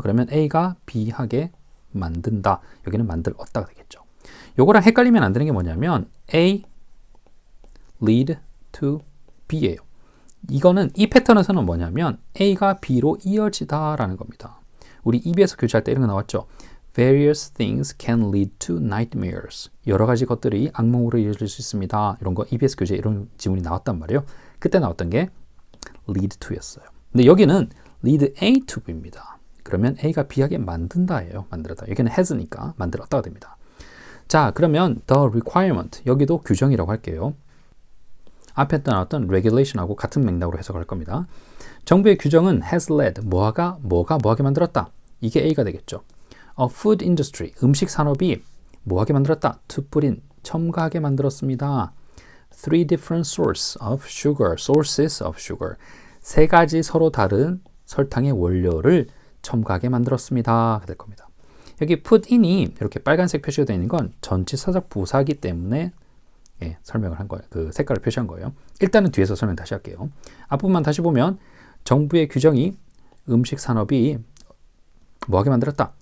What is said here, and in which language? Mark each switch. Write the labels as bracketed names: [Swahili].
[Korean] 그러면 A가 B 하게 만든다. 여기는 만들었다가 되겠죠. 요거랑 헷갈리면 안 되는 게 뭐냐면 A lead to B예요. 이거는 이 패턴에서는 뭐냐면 A가 B로 이어지다라는 겁니다. 우리 EBS 교재할 때 이런 거 나왔죠. [English] Various things can lead to nightmares. [Korean] 여러 가지 것들이 악몽으로 이어질 수 있습니다. 이런 거 EBS 교재에 이런 지문이 나왔단 말이에요. 그때 나왔던 게 lead to였어요. 근데 여기는 lead A to B입니다. 그러면 A가 B하게 만든다예요. 만들었다. 여기는 has니까 만들었다가 됩니다. 자, 그러면 the requirement, 여기도 규정이라고 할게요. 앞에 나왔던 regulation하고 같은 맥락으로 해석할 겁니다. 정부의 규정은 has led, 뭐가 뭐하게 만들었다. 이게 A가 되겠죠. A food industry, 음식 산업이 뭐하게 만들었다. to put in, 첨가하게 만들었습니다. [English] Three different sources of sugar. [Korean] 세 가지 서로 다른 설탕의 원료를 첨가하게 만들었습니다. 될 겁니다. 여기 put in이 이렇게 빨간색 표시가 되어 있는 건 전치사적 부사이기 때문에 설명을 한 거예요. 그 색깔을 표시한 거예요. 일단은 뒤에서 설명 다시 할게요. 앞부분만 다시 보면 정부의 규정이 음식 산업이 뭐하게 만들었다.